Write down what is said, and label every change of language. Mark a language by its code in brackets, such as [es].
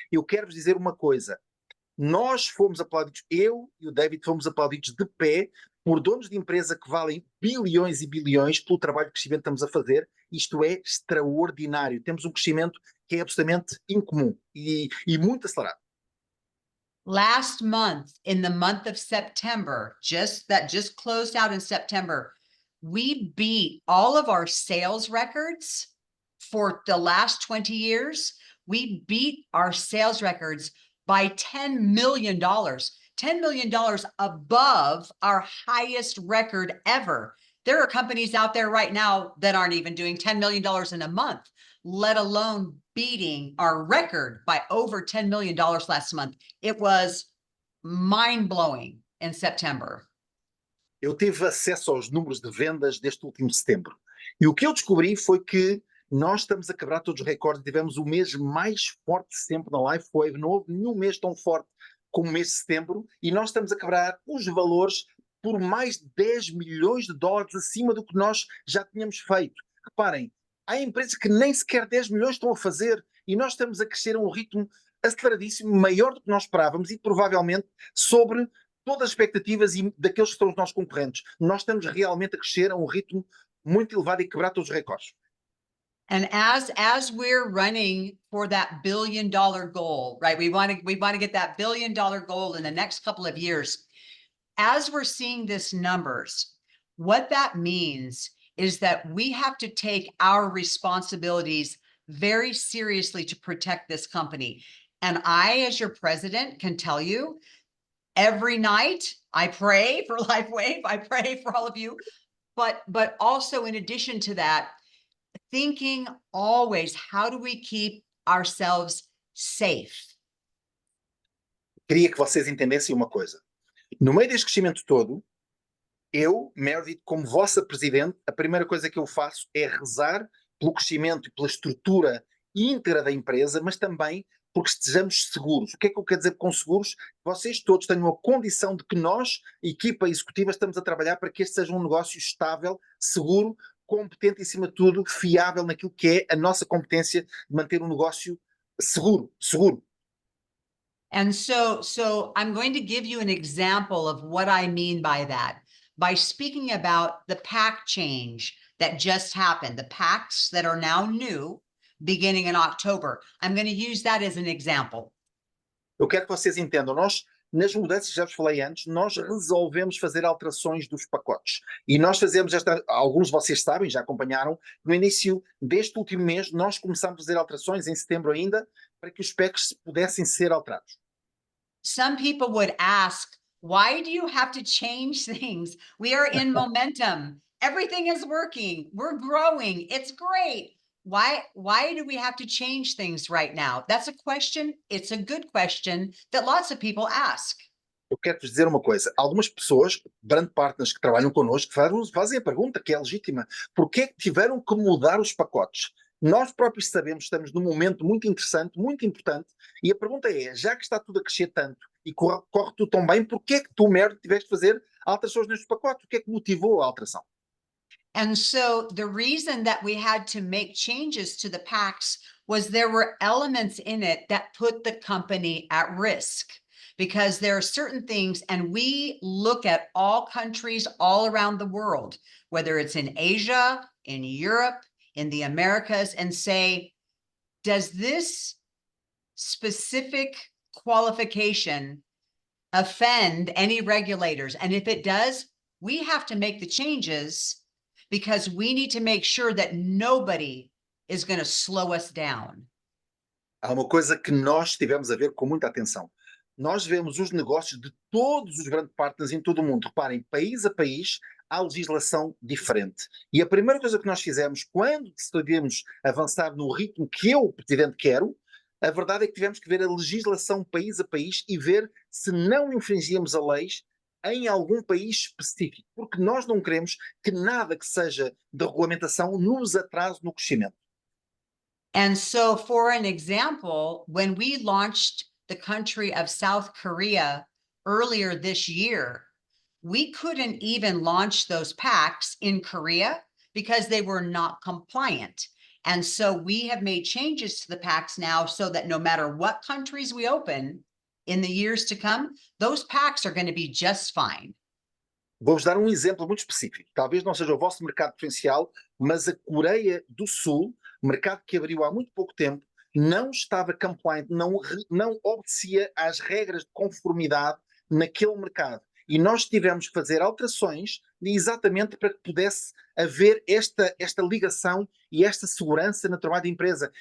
[pt] Eu quero vos dizer uma coisa. Nós fomos aplaudidos, eu e o David fomos aplaudidos de pé por donos de empresa que valem bilhões e bilhões pelo trabalho de crescimento que estamos a fazer. Isto é extraordinário. Temos um crescimento que é absolutamente incomum e muito acelerado. [en] Last month, in the month of September, just closed out in September, we beat all of our sales records for the last 20 years. We beat our sales records by $10 million, $10 million above our highest record ever. There are companies out there right now that aren't even doing $10 million in a month, let alone beating our record by over $10 million last month. It was mind-blowing in September. [pt] Eu tive acesso aos números de vendas deste último setembro. E o que eu descobri foi que nós estamos a quebrar todos os recordes. Tivemos o mês mais forte sempre na Lifewave. Não houve nenhum mês tão forte como o mês de setembro. E nós estamos a quebrar os valores por mais de 10 milhões de dólares acima do que nós já tínhamos feito. Reparem, há empresas que nem sequer 10 milhões estão a fazer. e nós estamos a crescer a um ritmo aceleradíssimo, maior do que nós esperávamos e provavelmente sobre todas as expectativas e daqueles que são os nossos concorrentes. Nós estamos realmente a crescer a um ritmo muito elevado e quebrar todos os recordes. [en] And as we're running for that $1 billion goal, right? We want to get that $1 billion goal in the next couple of years. As we're seeing this numbers, what that means is that we have to take our responsibilities very seriously to protect this company. And I, as your president, can tell you, every night I pray for Lifewave, I pray for all of you, but also in addition to that, thinking always, how do we keep ourselves safe? [pt] Queria que vocês entendessem uma coisa. No meio deste crescimento todo, eu, Meredith, como vossa presidente, a primeira coisa que eu faço é rezar pelo crescimento e pela estrutura íntegra da empresa, mas também porque estejamos seguros. O que é que eu quero dizer com seguros? Vocês todos tenham a condição de que nós, equipa executiva, estamos a trabalhar para que este seja um negócio estável, seguro, competente e, acima de tudo, fiável naquilo que é a nossa competência de manter um negócio seguro. [en] And so I'm going to give you an example of what I mean by that, by speaking about the pack change that just happened, the packs that are now new, beginning in October. I'm going to use that as an example. [pt] Eu quero que vocês entendam, nós, nas mudanças, já vos falei antes, nós resolvemos fazer alterações dos pacotes. E nós fazemos alguns de vocês sabem, já acompanharam, no início deste último mês, nós começámos a fazer alterações, em setembro ainda, para que os packs pudessem ser alterados. [en] Some people would ask, why do you have to change things? We are in momentum. Everything is working. We're growing. It's great. Why do we have to change things right now? That's a question. It's a good question that lots of people ask. [pt] Eu quero-vos dizer uma coisa. Algumas pessoas, brand partners que trabalham connosco, fazem a pergunta que é legítima. Porquê é que tiveram que mudar os pacotes? Nós próprios sabemos, estamos num momento muito interessante, muito importante, e a pergunta é, já que está tudo a crescer tanto e corre tudo tão bem, porquê é que tu, Meredith, tiveste de fazer alterações nestes pacotes? O que é que motivou a alteração? [en] And so the reason that we had to make changes to the packs was there were elements in it that put the company at risk, because there are certain things, and we look at all countries all around the world, whether it's in Asia, in Europe, in the Americas, and say, does this specific qualification offend any regulators? And if it does, we have to make the changes, because we need to make sure that nobody is going to slow us down. [pt] Há uma coisa que nós tivemos a ver com muita atenção. Nós vemos os negócios de todos os grandes partners em todo o mundo. Reparem, país a país, há legislação diferente. E a primeira coisa que nós fizemos, quando decidimos avançar no ritmo que eu, Presidente, quero, a verdade é que tivemos que ver a legislação país a país e ver se não infringíamos a leis em algum país específico, porque nós não queremos que nada que seja de regulamentação nos atrase no crescimento. [en] And so, for an example, when we launched the country of South Korea earlier this year, we couldn't even launch those packs in Korea because they were not compliant. And so we have made changes to the packs now so that no matter what countries we open in the years to come, those packs are going to be just fine. [pt] Vou-vos dar um exemplo muito específico. Talvez não seja o vosso mercado preferencial, mas a Coreia do Sul, mercado que abriu há muito pouco tempo, não estava compliant, não obedecia às regras de conformidade naquele mercado. E nós tivemos que fazer alterações exatamente para que pudesse haver esta ligação e esta segurança no trabalho da empresa.